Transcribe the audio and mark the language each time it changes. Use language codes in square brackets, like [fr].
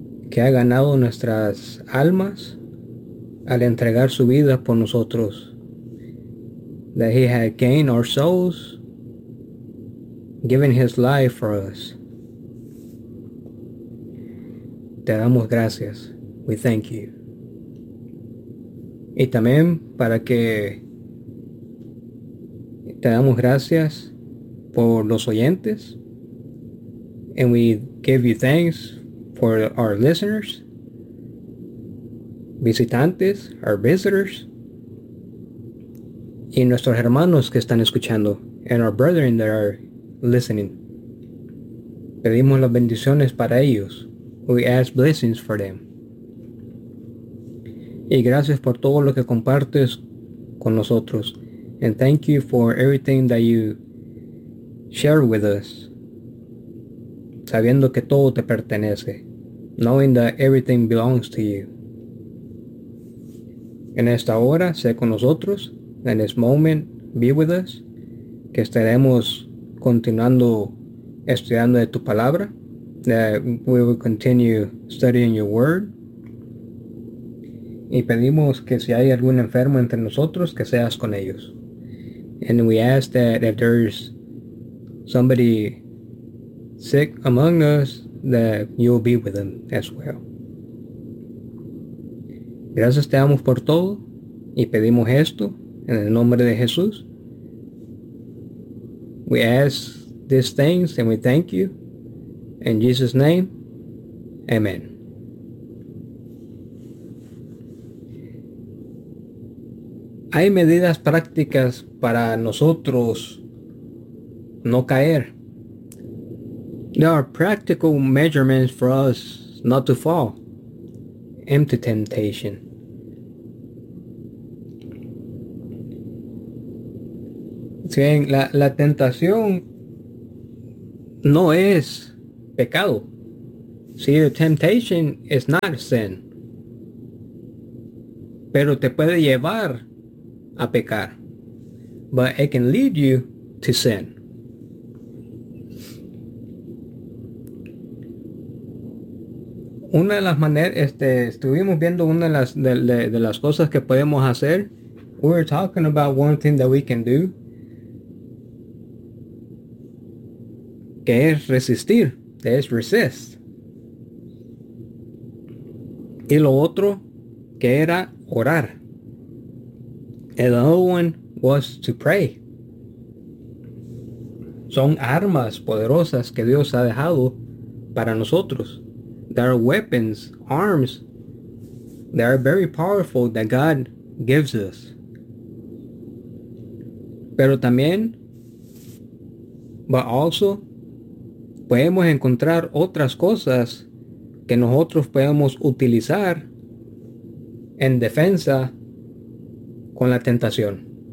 [es] Que ha ganado nuestras almas al entregar su vida por nosotros. [en] That he had gained our souls, giving his life for us. [es] Te damos gracias. [en] We thank you. [es] Y también para que te damos gracias por los oyentes. [en] And we give you thanks for our listeners, [es] visitantes, [en] our visitors, [es] y nuestros hermanos que están escuchando, [en] and our brethren that are listening. [es] Pedimos las bendiciones para ellos. [en] We ask blessings for them. [es] Y gracias por todo lo que compartes con nosotros. And thank you for everything that you share with us. Sabiendo que todo te pertenece. [en] Knowing that everything belongs to you. [es] En esta hora, sé con nosotros. [en] In this moment, be with us. [es] Que estaremos continuando estudiando de tu palabra. [en] That we will continue studying your word. [es] Y pedimos que si hay algún enfermo entre nosotros, que seas con ellos. [en] And we ask that if there's somebody sick among us, that you'll be with them as well. [es] Gracias te damos por todo y pedimos esto en el nombre de Jesús. [en] We ask these things and we thank you. In Jesus' name, amen. [es] Hay medidas prácticas para nosotros no caer. [en] There are practical measurements for us not to fall into temptation. [es] Si bien, la tentación no es pecado. [en] See, the temptation is not sin. [es] Pero te puede llevar a pecar, [en] but it can lead you to sin. [es] Una de las maneras, estuvimos viendo una de las cosas que podemos hacer. [en] We're talking about one thing that we can do, [es] que es resistir, [en] that is resist. [es] Y lo otro, que era orar. [en] And the other one was to pray. [es] Son armas poderosas que Dios ha dejado para nosotros. [en] There are weapons, arms that are very powerful that God gives us. [es] Pero también, [en] but also, [es] podemos encontrar otras cosas que nosotros podemos utilizar en defensa con la tentación.